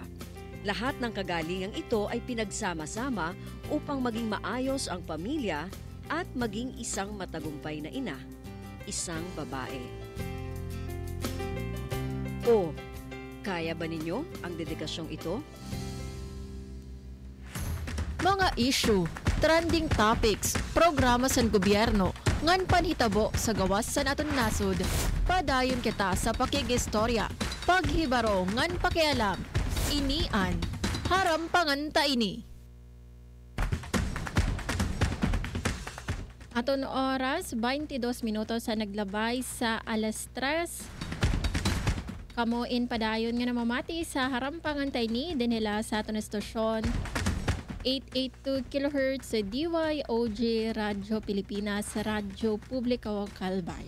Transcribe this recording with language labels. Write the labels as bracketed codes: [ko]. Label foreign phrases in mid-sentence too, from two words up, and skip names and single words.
[tl] Lahat ng kagalingang ito ay pinagsama-sama upang maging maayos ang pamilya at maging isang matagumpay na ina, isang babae. O, kaya ba ninyo ang dedikasyong ito? [war] Mga issue, [en] trending topics, [war] programa sa gobyerno, ngan panhitabo sa gawas sa naton nasod, padayon kita sa pakigistorya, paghibaro ngan pakialam, inian, harampangan ta ini. Aton oras, 22 minutos sa naglabay sa alas 3. Kamuin padayon nga namamati sa harampangan ta ini, dinila sa aton estasyon 882 kHz sa DYOG Radio Pilipinas, Radyo Publiko Calbayo.